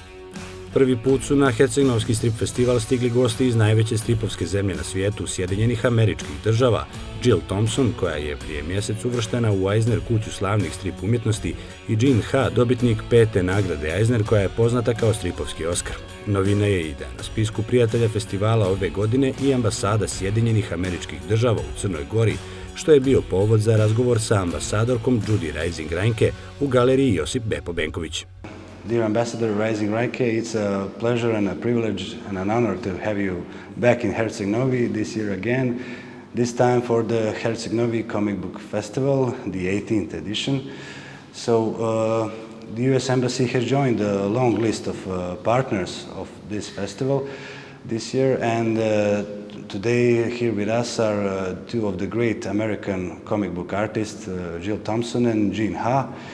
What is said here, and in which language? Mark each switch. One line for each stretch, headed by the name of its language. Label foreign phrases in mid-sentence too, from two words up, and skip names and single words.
Serbian: Prvi put su na Hercegnovski strip festival stigli gosti iz najveće stripovske zemlje na svijetu, Sjedinjenih Američkih Država, Jill Thompson, koja je prije mjesec uvrštena u Eisner kuću slavnih strip umjetnosti, i Jean Ha, dobitnik 5. nagrade Eisner, koja je poznata kao stripovski Oskar. Novina je i da na spisku prijatelja festivala ove godine i ambasada Sjedinjenih Američkih Država u Crnoj Gori, što je bio povod za razgovor sa ambasadorkom SAD Rajzing Rajnke u galeriji Josip Bepo Benković.
English: Dear Ambassador Rajzing Rajnke, it's a pleasure and a privilege and an honor to have you back in Herceg Novi this year again, this time for the Herceg Novi Comic Book Festival, the 18th edition. So the US Embassy has joined a long list of partners of this festival this year, and today here with us are two of the great American comic book artists, Jill Thompson and Jean Ha.